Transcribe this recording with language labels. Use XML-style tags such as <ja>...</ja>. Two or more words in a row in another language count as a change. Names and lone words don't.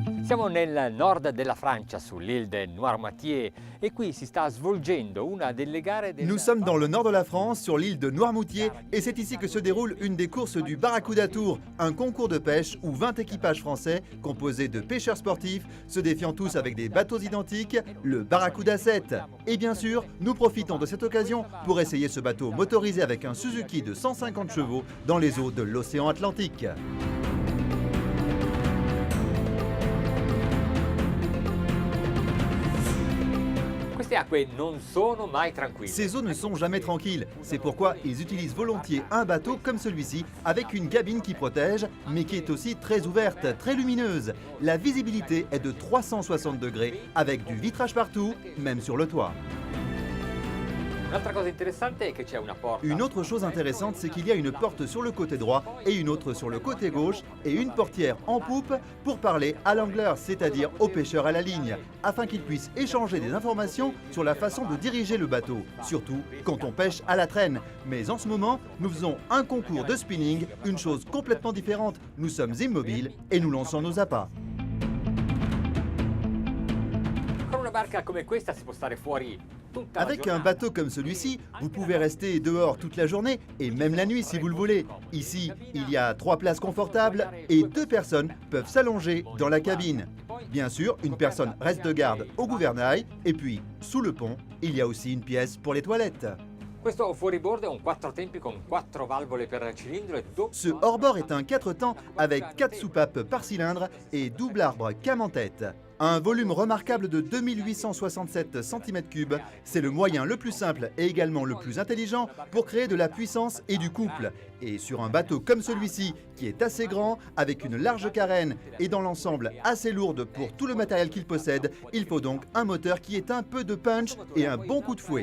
<it>Siamo nel nord della Francia, sull'île de Noirmoutier, et qui si sta svolgendo una delle gare del...</it> <fr>Nous sommes dans le nord de la France, sur l'île de Noirmoutier, et c'est ici que se déroule une des courses du Barracuda Tour, un concours de pêche où 20 équipages français, composés de pêcheurs sportifs, se défiant tous avec des bateaux identiques, le Barracuda 7. Et bien sûr, nous profitons de cette occasion pour essayer ce bateau motorisé avec un Suzuki de 150 chevaux dans les eaux de l'océan Atlantique.</fr> <it>Queste acque non sono mai tranquille.</it> <fr>Ces eaux ne sont jamais tranquilles, c'est pourquoi ils utilisent volontiers un bateau comme celui-ci, avec une cabine qui protège, mais qui est aussi très ouverte, très lumineuse. La visibilité est de 360 degrés, avec du vitrage partout, même sur le toit.</fr> <it>Un'altra cosa interessante è che c'è una porta.</it> <fr>Une autre chose intéressante, c'est qu'il y a une porte sur le côté droit et une autre sur le côté gauche et une portière en poupe pour parler à l'angleur, c'est-à-dire aux pêcheurs à la ligne, afin qu'ils puissent échanger des informations sur la façon de diriger le bateau, surtout quand on pêche à la traîne. Mais en ce moment, nous faisons un concours de spinning, une chose complètement différente. Nous sommes immobiles et nous lançons nos appâts.</fr> <it>Con una barca come questa si può stare fuori.</it> <fr>Avec un bateau comme celui-ci, vous pouvez rester dehors toute la journée et même la nuit si vous le voulez. Ici, il y a 3 places confortables et 2 personnes peuvent s'allonger dans la cabine. Bien sûr, une personne reste de garde au gouvernail et puis, sous le pont, il y a aussi une pièce pour les toilettes.</fr> <it>Questo fuoribord è un 4 tempi con 4 valvole per cilindro e doppio.</it> <fr>Ce hors-bord est un 4 temps avec 4 soupapes par cylindre et double arbre cam en tête. Un volume remarquable de 2867 cm3, c'est le moyen le plus simple et également le plus intelligent pour créer de la puissance et du couple. Et sur un bateau comme celui-ci, qui est assez grand, avec une large carène et dans l'ensemble assez lourde pour tout le matériel qu'il possède, il faut donc un moteur qui ait un peu de punch et un bon coup de fouet.</fr>